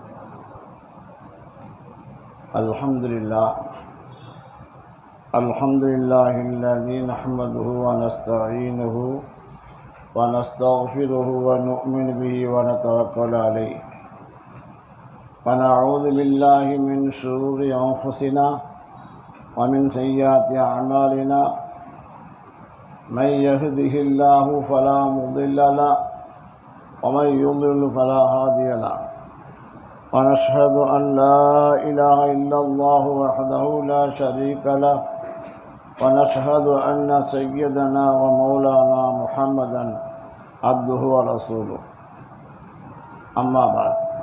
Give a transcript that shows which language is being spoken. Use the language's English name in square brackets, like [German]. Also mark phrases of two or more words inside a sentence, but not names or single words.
[Arabic] الحمد لله الحمد لله الذي نحمده و نستعينه و نستغفره و نؤمن به و نتوكل عليه و نعوذ بالله من شرور أنفسنا و من سيئات أعمالنا من يهده الله فلا مضل له ومن يضلل فلا هادي له ونشهد أن لا إله إلا الله وحده لا شريك له ونشهد أن سيدنا ومولانا محمدا عبده ورسوله أما بعد